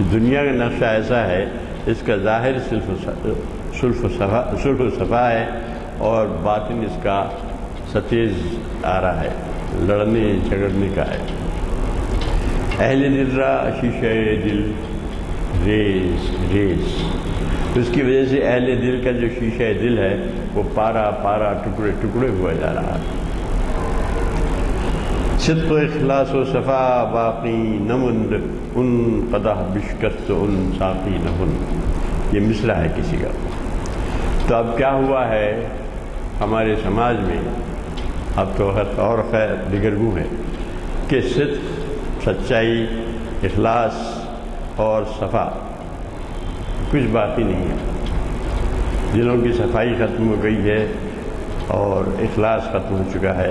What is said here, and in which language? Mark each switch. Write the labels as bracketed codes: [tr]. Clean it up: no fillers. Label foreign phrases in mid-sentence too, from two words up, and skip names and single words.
[ur] دنیا کا نقشہ ایسا ہے، اس کا ظاہر صلح و صفا ہے اور باطن اس کا ستیز آ رہا ہے، لڑنے جھگڑنے کا ہے۔ [fa] اہل دل را شیشہ دل ریز ریز، [ur] اس کی وجہ سے اہل دل کا جو شیشہ دل ہے وہ پارا پارا ٹکڑے ٹکڑے ہوا جا رہا ہے۔ [fa] صدق و اخلاص و صفا باقی نمند، ان قدح بشکست ان ساقی نہن، [ur] یہ مصرع ہے کسی کا۔ تو اب کیا ہوا ہے ہمارے سماج میں، اب تو اور خیر دیگرگوں ہے کہ صدق، سچائی، اخلاص اور صفا کچھ باقی نہیں ہے، دلوں کی صفائی ختم ہو گئی ہے اور اخلاص ختم ہو چکا ہے۔